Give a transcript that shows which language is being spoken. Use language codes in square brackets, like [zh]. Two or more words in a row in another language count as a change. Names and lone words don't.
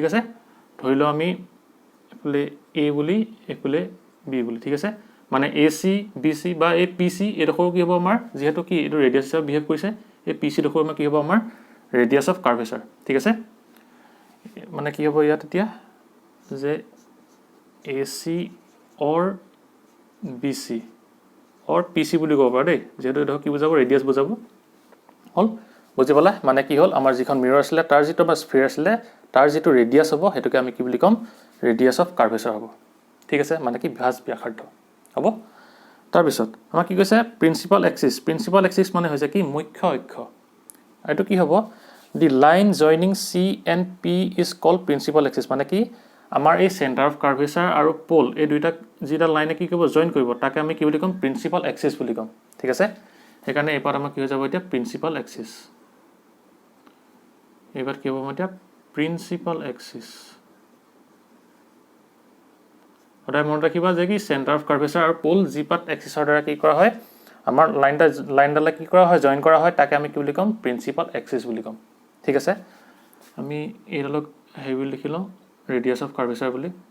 [as] আছে ধৰি লও আমি এফালে a বুলি এফালে b বুলি ঠিক আছে মানে ac bc বা এই pc এডখৰ কি হ'ব আমাৰ যেহেতু কি এটো ৰেডিয়াস হিচাপে বিহেভ কৰিছে এই pc ডখৰ আমাৰ কি হ'ব আমাৰ [en] radius of curvature [as] ঠিক আছে মানে কি হ'ব ইয়াত এতিয়া যে [en] ac or bc or pc [as] বুলি ক'ব পাৰা দেই যেহেতু এটা কি বুজাব ৰেডিয়াস বুজাব হল বুজি পালা মানে কি হল আমাৰ যিখন মিৰৰ আছিল তাৰ যেটো বা স্ফিয়াৰ আছিল তাৰ যেটো ৰেডিয়াস হ'ব হেতুকে আমি কি বুলি কম [en] radius of curvature [as] হ'ব ঠিক আছে মানে কি ভাঁজ ব্যাসাৰ্ধ হ'ব তাৰ পিছত আমাৰ কি কৈছে [en] principal axis [as] মানে হৈছে কি মুখ্য অক্ষ এটো কি হ'ব [en] the line joining c and p is called principal axis [as] মানে কি আমাৰ এই [en] centre of curvature [as] আৰু পোল এই দুইটা যেটা লাইনে কি কৰিব জয়েন কৰিব তাকে আমি কি বুলি কম [en] principal axis [as] বুলি কম ঠিক আছে সেইকাৰণে এই পাত আমাৰ কি হৈ যাব এতিয়া [en] principal axis [as] এবাৰ কি হ'ব এতিয়া [en] principal axis [as] ওটা মনত ৰাখিবা যে কি [en] centre of curvature [as] আৰু পোল জি পাত এক্সিসৰ দ্বাৰা কি কৰা হয় আমাৰ লাইনডাল কি কৰা হয় জয়েন কৰা হয় তাকে আমি কি বুলি কম [en] principal axis [as] বুলি কম ঠিক আছে আমি এইডালক হেভি লিখি লওঁ [en] radius of curvature [as] বুলি